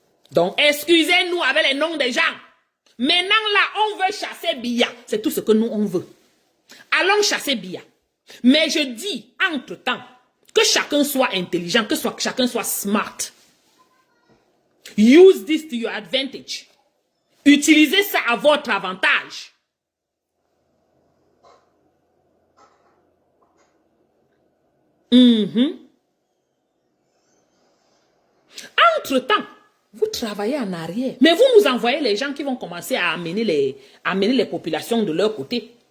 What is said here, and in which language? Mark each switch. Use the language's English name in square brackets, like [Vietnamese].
[French] Donc, excusez-nous avec les noms des gens. Maintenant là, on veut chasser Biya. C'est tout ce que nous, on veut. Allons chasser Biya. Mais je dis, entre-temps, que chacun soit intelligent, que chacun soit smart. [English] Use this to your advantage. [French] Utilisez ça à votre avantage. Entre-temps, vous travaillez en arrière. Mais vous nous envoyez les gens qui vont commencer à amener les populations de leur côté.